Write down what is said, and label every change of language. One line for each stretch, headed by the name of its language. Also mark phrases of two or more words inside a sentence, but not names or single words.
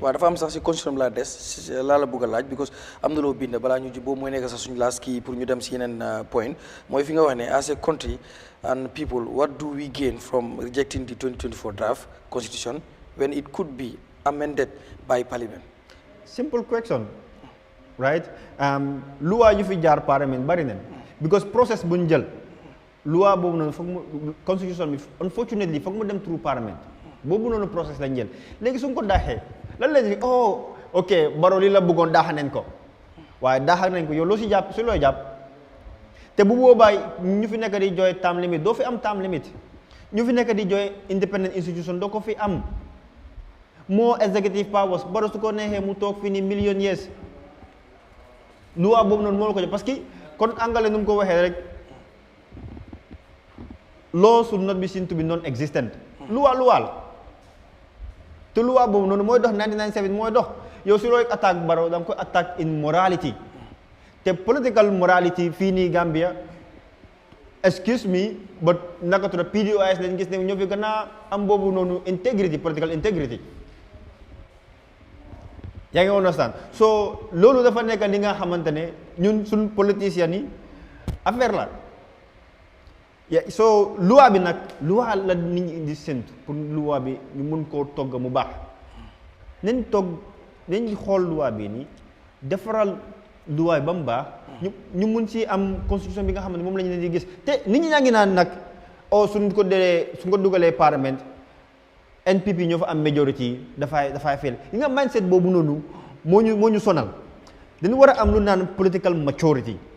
Wolof: waaw dafa am sax si constitution bi laa des laa la bëgg a laaj because am na loo bind balaa ñu ji boobu mooy nekk sax suñu laas kii pour ñu dem si yeneen point mooy fi nga wax ne
English: as a country and people what do we gain from rejecting the 2024 draft constitution when it could be amended by parliament. Simple question right
Wolof: loi yu fi jaar parliament bari nañ because process bu ñu jël loi boobu noonu foog mu constitution bi unfortunately foog mu dem
English: through parliament
Wolof: boobu noonu process lañ jël léegi su ko daaxee lan la ñuy ok Barrow li la bëggoon daaxa nañ ko waaye daaxa nañ ko yow loo si jàpp si looy jàpp te bu boobaa ñu fi nekk di jooy
English: term limit
Wolof: doo fi am
English: term limit
Wolof: ñu fi nekk di jooy
English: independent institution
Wolof: doo ko fi am
English: more executive powers
Wolof: Barrow su ko neexee mu toog fi ni
English: million years
Wolof: loi boobu noonu moo la ko jox
French: parce que
Wolof: kon angale nu mu ko waxee rek
English: law should not be seen to be non-existent
Wolof: loi la te loi boobu noonu mooy dox 1997 mooy dox yow si looy attaque Barrow da nga koy attaque
English: in morality
Wolof: te
English: political morality
Wolof: fii nii Gambia
English: excuse me but
Wolof: naka tudd PDOIS dañ gis ne ñoo fi gën a am boobu noonu integrity
English: political integrity
Wolof: yaa ngi understand so loolu dafa nekk li nga xamante ne ñun suñ politiciens yi affaire la so loi bi nag loi la nit ñi indi séntu pour loi bi ñu mun koo togg mu baax nañ xool loi bi nii defaral luwaay ba mu baax ñu mun ci am constitution bi nga xam ne moom la ñu leen di gis te nit ñi ñaa ngi naan nag suñ ko dugalee parlement NPP ñoo fa am majority dafay fail yi nga mindset boobu noonu moo ñu sonal dañu war a am lu naan
English: political maturity